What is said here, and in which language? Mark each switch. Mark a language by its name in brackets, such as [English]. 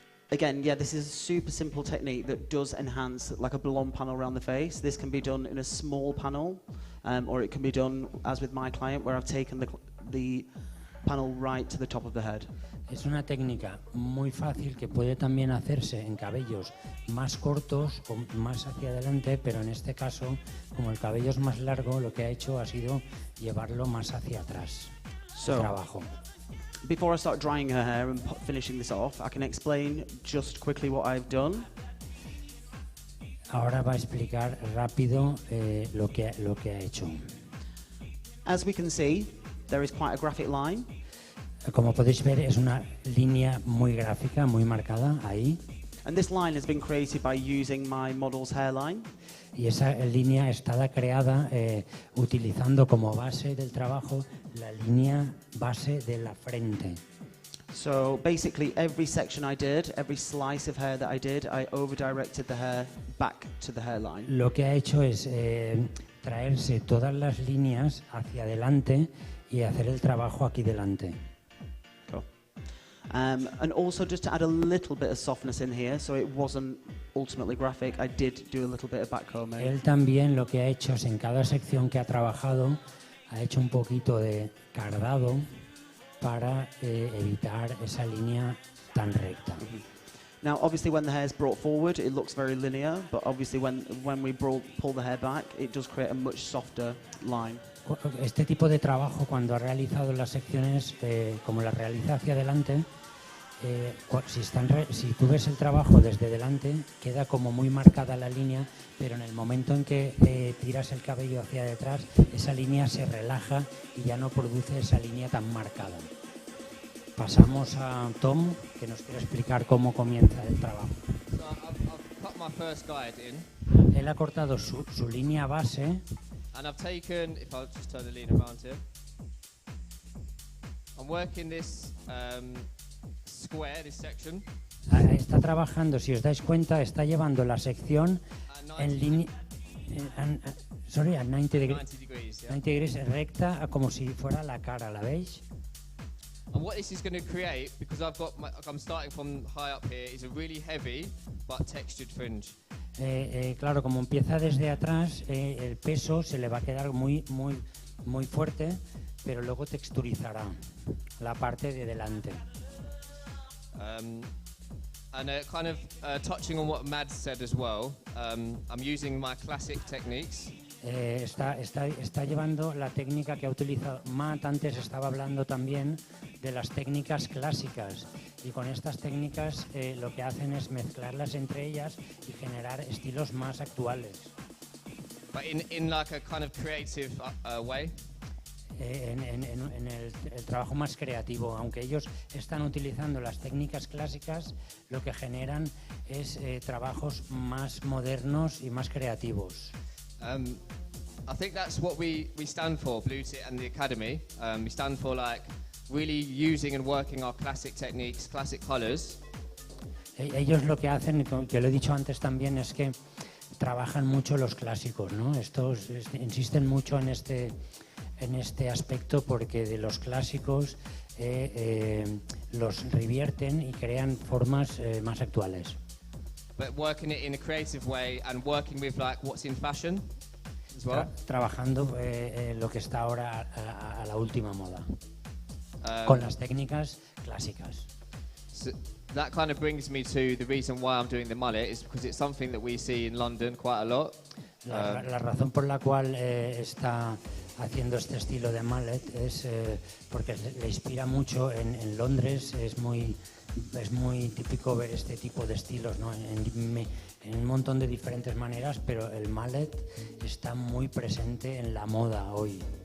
[English] Again, this is a super simple technique that does enhance like a blonde panel around the face. This can be done in a small panel, or it can be done as with my client, where I've taken the panel right to the top of the head. [Spanish] Es una técnica muy fácil que puede también hacerse en cabellos más cortos o más hacia adelante, pero en este caso, como el cabello es más largo, lo que ha hecho ha sido llevarlo más hacia atrás. Trabajo. [English] Before I start drying her hair and finishing this off, I can explain just quickly what I've done. [Spanish] Ahora va a explicar rápido lo que ha hecho. [English] As we can see, there is quite a graphic line. [Spanish] Como podéis ver, es una línea muy gráfica, muy marcada ahí. [English] And this line has been created by using my model's hairline. [Spanish] Y esa línea está creada utilizando como base del trabajo la línea base de la frente. [English] So basically every section I did, every slice of hair that I did, I over-directed the hair back to the hairline. [Spanish] Lo que ha hecho es traerse todas las líneas hacia adelante y hacer el trabajo aquí delante. [English] Cool. And also just to add a little bit of softness in here, so it wasn't ultimately graphic, I did do a little bit of backcombing. [Spanish] Él también lo que ha hecho es en cada sección que ha trabajado, ha hecho un poquito de cardado para evitar esa línea tan recta. [English] Now, obviously, when the hair is brought forward, it looks very linear, but obviously when we pull the hair back, it does create a much softer line. [Spanish] Este tipo de trabajo, cuando ha realizado las secciones, como las realiza hacia adelante, si tú ves el trabajo desde delante, queda como muy marcada la línea, pero en el momento en que tiras el cabello hacia detrás, esa línea se relaja y ya no produce esa línea tan marcada. Pasamos a Tom, que nos quiere explicar cómo comienza el trabajo. Él ha cortado su línea base. [English] And I've taken, if I'll just turn the lean around here, I'm working this square, this section. [Spanish] Está trabajando, si os dais cuenta, está llevando la sección en línea, a [English] 90 degrees, yeah. [Spanish] 90 degrees recta, como si fuera la cara, ¿la veis? [English] And what this is going to create, because I'm starting from high up here, is a really heavy but textured fringe. [Spanish] Claro, como empieza desde atrás, el peso se le va a quedar muy fuerte, pero luego texturizará la parte de delante. [English] And kind of touching on what Mads said as well, I'm using my classic techniques. [Spanish] Está llevando la técnica que ha utilizado Matt. Antes estaba hablando también de las técnicas clásicas, y con estas técnicas lo que hacen es mezclarlas entre ellas y generar estilos más actuales. [English] But in like a kind of creative way. [Spanish] En el trabajo más creativo, aunque ellos están utilizando las técnicas clásicas, lo que generan es trabajos más modernos y más creativos. [English] I think that's what we stand for, Blue Tit and the Academy. We stand for like really using and working our classic techniques, classic colours. [Spanish] Ellos lo que hacen, que lo he dicho antes también, es que trabajan mucho los clásicos, ¿no? Estos insisten mucho en este aspecto, porque de los clásicos los revierten y crean formas más actuales. [English] But working it in a creative way and working with like what's in fashion as well. [Spanish] Trabajando lo que está ahora a la última moda, con las técnicas clásicas. [English] So that kind of brings me to the reason why I'm doing the mullet is because it's something that we see in London quite a lot. [Spanish] La razón por la cual está haciendo este estilo de mallet es porque le inspira mucho en Londres. Es muy típico ver este tipo de estilos, ¿no? En un montón de diferentes maneras, pero el mallet está muy presente en la moda hoy.